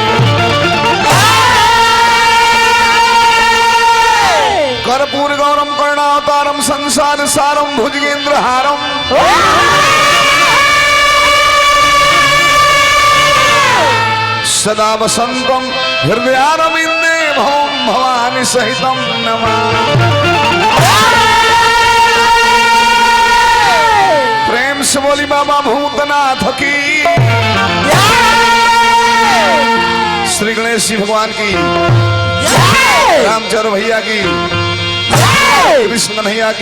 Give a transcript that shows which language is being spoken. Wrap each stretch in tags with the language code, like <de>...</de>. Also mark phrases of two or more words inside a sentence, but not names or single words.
<sa>कर्पूर गौरम कर्णावतारम संसार सारम भुजगेंद्र हारम सदा वसंतम हृदयारविंदे भवम भवानी सहितम नमामि।</sa> <bho>प्रेम से बोली बाबा भूतनाथ की श्री गणेश जी भगवान की रामचंद्र भैया की कृष्ण भैया की</bho>